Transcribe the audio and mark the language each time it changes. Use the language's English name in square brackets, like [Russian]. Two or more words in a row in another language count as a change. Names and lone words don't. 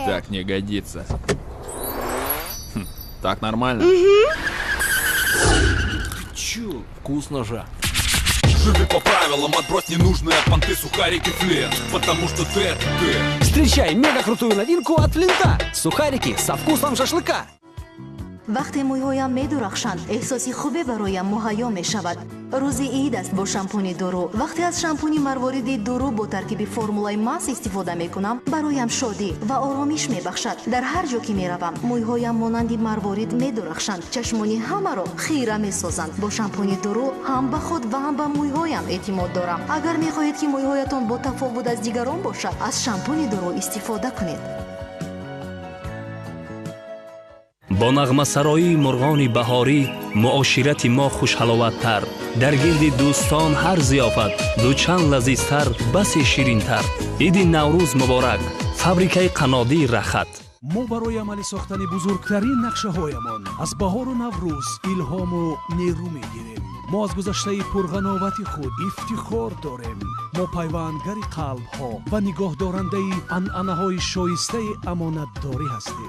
[Russian] Так не годится. Так нормально? Чё? Вкусно же. Живи по правилам, отбрось ненужные понты, сухарики, Флинт. Потому что ты это ты. Встречай мега крутую новинку от Флинта. Сухарики со вкусом шашлыка. [Tajik] вақте мӯйҳоям медурахшанд эҳсоси хубе бароям муҳайё мешавад. рӯзи ид аст бо шампуни дуру. вақте аз шампуни марвориди дуру бо таркиби формулаи мас истифода мекунам, бароям шодӣ ва оромиш мебахшад. дар ҳар ҷо ки меравам, мӯйҳоям монанди марворид медурахшанд. чашмони ҳамаро хира месозанд. бо шампуни дуру ҳам ба худ ва ҳам ба мӯйҳоям эътимод дорам. агар мехоҳед ки мӯйҳоятон бо тафовут аз дигарон бошад, аз шампуни дуру истифода кунед. [Persian] با نغمه سرایی مرغان بهاری معاشرت ما خوشحلاوت‌تر در گرد دوستان هر ضیافت دو چند لذیذتر بس شیرین‌تر. عید نوروز مبارک. فابریکه قنادی رخت. [Tajik] мо барои амалӣ сохтани бузургтарин нақшаҳоямон аз баҳору наврӯз илҳому нерӯ мегирем. мо аз гузаштаи пурғановати худ ифтихор дорем. мо пайвандгари қалбҳо ва нигоҳдорандаи анъанаҳои шоистаи амонатдорӣ ҳастем.